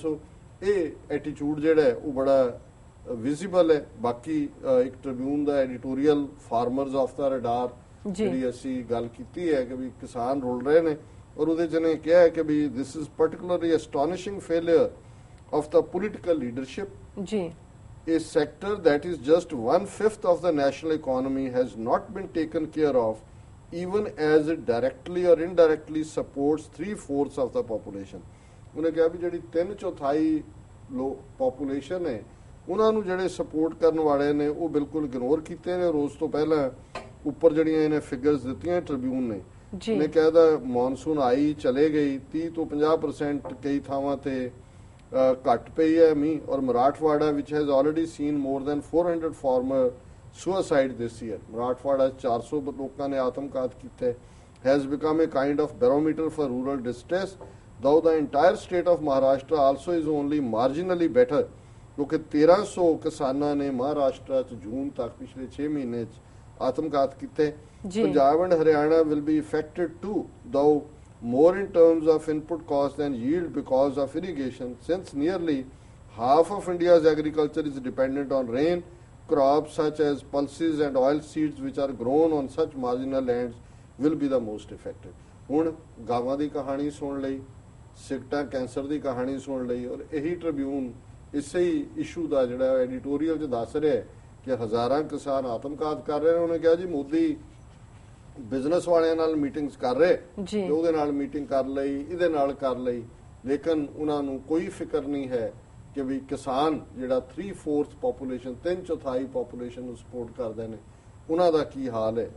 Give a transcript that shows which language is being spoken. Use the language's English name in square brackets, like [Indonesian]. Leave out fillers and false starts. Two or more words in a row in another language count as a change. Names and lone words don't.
[Punjabi] ਸੋ ਇਹ ਐਟੀਟਿਊਡ ਜਿਹੜਾ ਉਹ ਬੜਾ ਵਿਜ਼ੀਬਲ ਹੈ। ਬਾਕੀ ਇੱਕ ਟ੍ਰਿਬਿਊਨ ਦਾ ਐਡੀਟੋਰੀਅਲ [English] farmers off the radar [Punjabi] ਜਿਹੜੀ ਅਸੀਂ ਗੱਲ ਕੀਤੀ ਹੈ ਕਿ ਵੀ ਕਿਸਾਨ ਰੁਲ ਰਹੇ ਨੇ, ਔਰ ਉਹਦੇ 'ਚ ਨੇ ਕਿਹਾ ਹੈ ਕਿ ਵੀ [English] this is particularly astonishing failure of the political leadership [Punjabi] ਜੀ। [English] A sector that is just 1/5 of the national economy has not been taken care of, even as it directly or indirectly supports 3/4 of the population. [Punjabi] ਉਹਨੇ ਕਿਹਾ ਵੀ ਜਿਹੜੀ 3/4 ਪੋਪੂਲੇਸ਼ਨ ਹੈ ਉਹਨਾਂ ਨੂੰ ਜਿਹੜੇ ਸਪੋਰਟ ਕਰਨ ਵਾਲੇ ਨੇ ਉਹ ਬਿਲਕੁਲ ਇਗਨੋਰ ਕੀਤੇ ਨੇ। ਰੋਜ਼ ਤੋਂ ਪਹਿਲਾਂ ਉੱਪਰ ਜਿਹੜੀਆਂ ਇਹਨੇ ਫਿਗਰਸ ਦਿੱਤੀਆਂ ਟ੍ਰਿਬਿਊਨ ਨੇ, ਨੇ ਕਹਿੰਦਾ ਮੌਨਸੂਨ ਆਈ ਚਲੇ ਗਈ, 30 ਤੋਂ 50% ਕਈ ਥਾਵਾਂ ਤੇ ਘੱਟ ਪਈ ਹੈ ਮੀਂਹ, ਔਰ ਮਰਾਠਵਾੜਾ [English] which has already seen more than 400 farmer suicide this year, [Punjabi] ਮਰਾਠਵਾੜਾ 400 ਲੋਕਾਂ ਨੇ ਆਤਮਘਾਤ ਕੀਤੇ, [English] has become a kind of barometer for rural distress, though the entire state of Maharashtra also is only marginally better, [Punjabi] ਕਿਉਂਕਿ 1300 ਕਿਸਾਨਾਂ ਨੇ ਮਹਾਰਾਸ਼ਟਰ 'ਚ ਜੂਨ ਤੱਕ ਪਿਛਲੇ 6 ਮਹੀਨੇ 'ਚ ਆਤਮਘਾਤ ਕੀਤੇ। [English] ਪੰਜਾਬ and Haryana will be affected too, though more in terms of input cost than yield because of irrigation, since nearly half of India's agriculture is dependent on rain. Crops such as pulses and oil seeds which are grown on such marginal lands will be the most affected. [Punjabi] ਹੁਣ ਗਾਵਾਂ ਦੀ ਕਹਾਣੀ ਸੁਣ ਲਈ, ਸਿਗਟਾਂ ਕੈਂਸਰ ਦੀ ਕਹਾਣੀ ਸੁਣ ਲਈ, ਔਰ ਇਹੀ ਟ੍ਰਿਬਿਊਨ ਇਸੇ ਹੀ ਇਸ਼ੂ ਦਾ ਜਿਹੜਾ ਐਡੀਟੋਰੀਅਲ 'ਚ ਦੱਸ ਰਿਹਾ ਕਿ ਹਜ਼ਾਰਾਂ ਕਿਸਾਨ ਆਤਮਘਾਤ ਕਰ ਰਹੇ ਨੇ। ਉਹਨੇ ਕਿਹਾ ਜੀ ਮੋਦੀ ਬਿਜ਼ਨਸ ਵਾਲਿਆਂ ਨਾਲ ਮੀਟਿੰਗਸ ਕਰ ਰਹੇ ਤੇ ਉਹਦੇ ਨਾਲ ਮੀਟਿੰਗ ਕਰ ਲਈ, ਇਹਦੇ ਨਾਲ ਕਰ ਲਈ, ਲੇਕਿਨ ਉਹਨਾਂ ਨੂੰ ਕੋਈ ਫਿਕਰ ਨਹੀਂ ਹੈ ਕਿ ਵੀ ਕਿਸਾਨ ਜਿਹੜਾ 3/4 ਪੋਪੂਲੇਸ਼ਨ, 3/4 ਪੋਪੂਲੇਸ਼ਨ ਨੂੰ ਸਪੋਰਟ ਕਰਦੇ ਨੇ, ਉਹਨਾਂ ਦਾ ਕੀ ਹਾਲ ਹੈ।